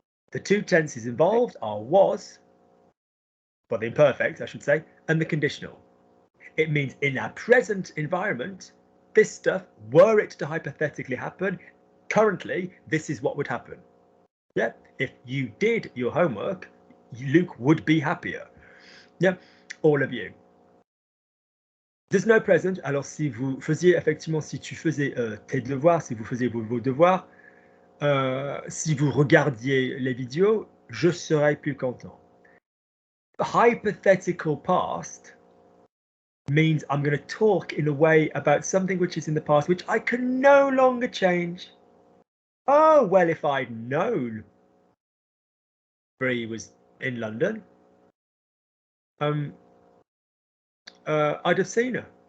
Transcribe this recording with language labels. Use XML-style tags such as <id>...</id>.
<en>The two tenses involved are was, well, the imperfect, I should say, and the conditional. It means in our present environment, this stuff, were it to hypothetically happen, currently, this is what would happen. Yeah, if you did your homework, Luke would be happier. Yeah, all of you. There's no present.</en> <fr>Alors, si vous faisiez effectivement, si tu faisais tes devoirs, si vous faisiez vos devoirs, si vous regardiez les vidéos, je serais plus content.</fr> <en>Hypothetical past means I'm going to talk in a way about something which is in the past, which I can no longer change. Oh, well, if I'd known Bree was in London, I'd have seen her.</en>